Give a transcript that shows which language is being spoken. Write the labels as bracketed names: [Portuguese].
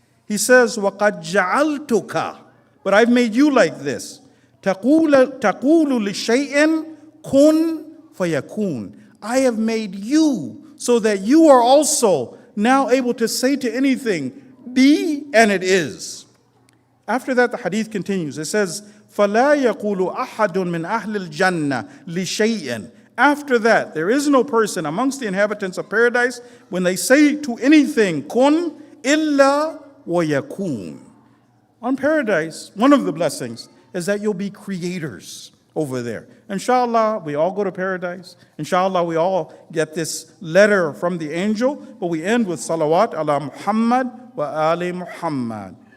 [English] He says, [Arabic] وَقَدْ جَعَلْتُكَ, [English] but I've made you like this. [Arabic] تَقُولُ لِشَيْءٍ كُن فَيَكُونَ, [English] I have made you so that you are also now able to say to anything, be, and it is. After that, the hadith continues. It says, [Arabic] فَلَا يَقُولُ أَحَدٌ مِّنْ أَهْلِ الْجَنَّةِ لِشَيْءٍ. [English] After that, there is no person amongst the inhabitants of paradise when they say to anything, [Arabic] kun illa wa yakun, [English] on paradise, one of the blessings is that you'll be creators over there. Inshallah, we all go to paradise. Inshallah, we all get this letter from the angel, but we end with salawat ala Muhammad wa ali Muhammad.